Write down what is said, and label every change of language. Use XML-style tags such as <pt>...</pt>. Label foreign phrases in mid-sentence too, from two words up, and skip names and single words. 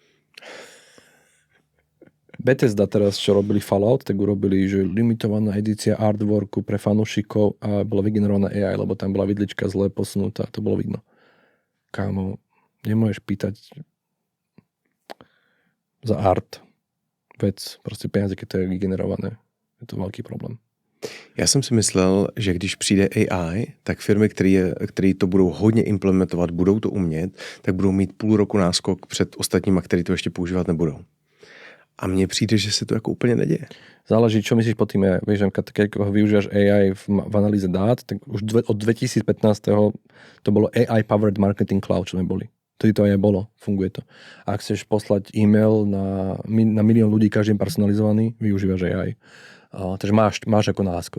<sk>Bethesda teraz, čo robili Fallout, tak urobili, že limitovaná edícia artworku pre fanúšikov a bola vygenerovaná AI, lebo tam bola vidlička zle posunutá. To bolo vidno. Kámo, nemôžeš pýtať za art vec, prostě peniaze, keď to je vygenerované.</sk> <cs>Je to velký problém. Já jsem si myslel, že když přijde AI, tak firmy, které to budou hodně implementovat, budou to umět, tak budou mít půl roku náskok před ostatníma, který to ještě používat nebudou. A mně přijde, že se to jako úplně neděje.</cs> <sk>Záleží, čo myslíš pod tým AI. Vieš, keď využívaš AI v analýze dát, tak už od 2015. to bolo AI Powered Marketing Cloud, čo sme boli. Tedy to aj bolo, funguje to. A ak chceš poslať e-mail na milión ľudí, každý personalizovaný, využívaš AI. Takže máš ako náskok.</sk>